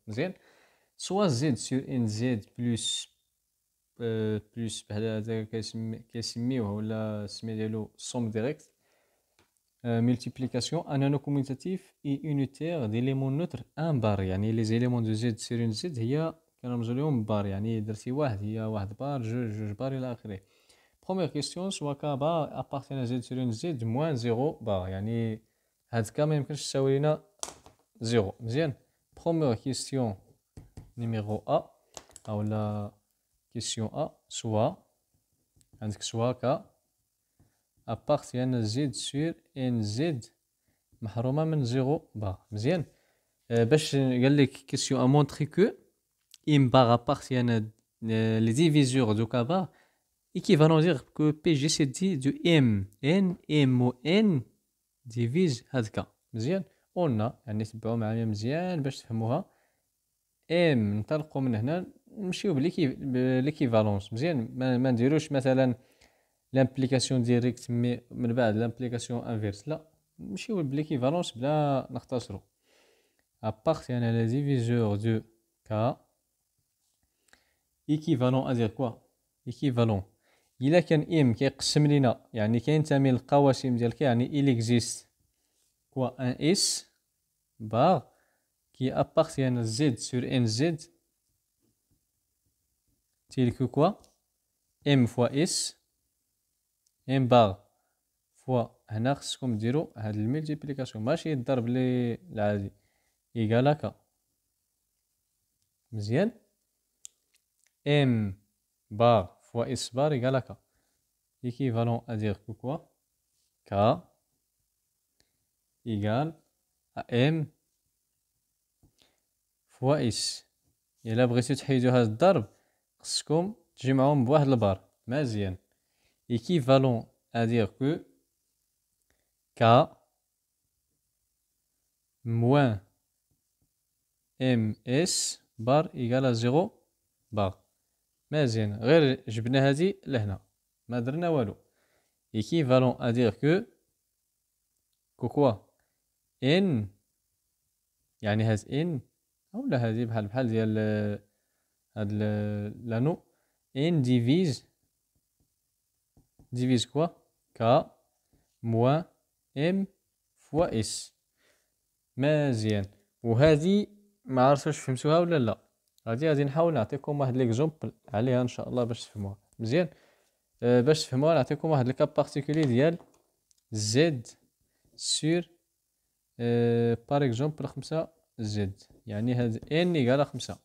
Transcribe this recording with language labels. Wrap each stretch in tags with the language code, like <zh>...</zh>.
<ar>مزيان،</ar> <fr>سوا زد سور ان زد بلس بلس</fr> <ar>بحال هذا كيسميوه ولا السميه ديالو</ar> <fr>سوم ديريكت multiplication un anneau commutatif et unitaire d'éléments neutres un bar.</fr> <ar>يعني</ar> <fr>les éléments de z sur une z</fr> <ar>هي كنرمزو لهم بار، يعني درتي واحد هي واحد بار، جوج بار الى اخره.</ar> <fr>Première question soit k bar appartient à z sur une z moins 0 bar،</fr> <ar>يعني هاد كا ما يمكنش تساوي لنا 0. مزيان.</ar> <fr>Première question numéro A او لا question A soit عندك soit k appartient à z sur n z</fr> <ar>محرومه من</ar> <fr>0 بار.</fr> <ar>مزيان. باش قال لك</ar> <fr>question a montré que m bar appartient à les diviseurs de k bar équivalent dire que PGCD de m و n divise هاد k.</fr> <ar>مزيان. قلنا يعني تبعوا معايا مزيان باش تفهموها. m ننطلقوا من هنا نمشيو باليكيفالونس. مزيان، ما نديروش مثلا</ar> <fr>لامبليكاسيون ديريكت</fr> <ar>من بعد</ar> <fr>لامبليكاسيون انفيرس،</fr> <ar>لا نمشيو باليكيفالونس بلا نختصروا.</ar> <fr>appartient à la diviseur de k équivalent à dire quoi équivalent</fr> <ar>إلا كان m كيقسم لينا يعني كينتمي للقواسم ديال k، يعني</ar> <fr>il existe quoi un s bar qui appartient à z sur nz tel que quoi m fois s m bar fois</fr> <ar>هنا خصكم ديروا هاد الملتيبليكاسيون ماشي الضرب لي العادي</ar> <fr>إيكال k.</fr> <ar>مزيان.</ar> <fr>m bar fois s bar égale à k équivalent à dire que quoi k égale à m fois s.</fr> <ar>إلا بغيتو تحيدو هاد الضرب خصكم تجمعوهم بواحد البار. مزيان.</ar> <fr>équivalent à dire que k moins ms bar égale à 0 bar.</fr> <ar>مزيان، غير جبنا هادي لهنا ما درنا والو.</ar> <fr>équivalent à dire que quoi n</fr> <ar>يعني هاد n اولا هادي بحال ديال هاد لانو</ar> <fr>n divise quoi k moins m fois s.</fr> <ar>مزيان. وهذه ما عرفتش فهمتوها ولا لا، غادي نحاول نعطيكم واحد ليكزومبل عليها ان شاء الله باش تفهموها مزيان. باش تفهموها نعطيكم واحد</ar> <fr>الكاب بارتيكولي</fr> <ar>ديال</ar> <fr>زد سور بار اكزومبل 5 زد،</fr> <ar>يعني هاد ان ايكال 5.</ar>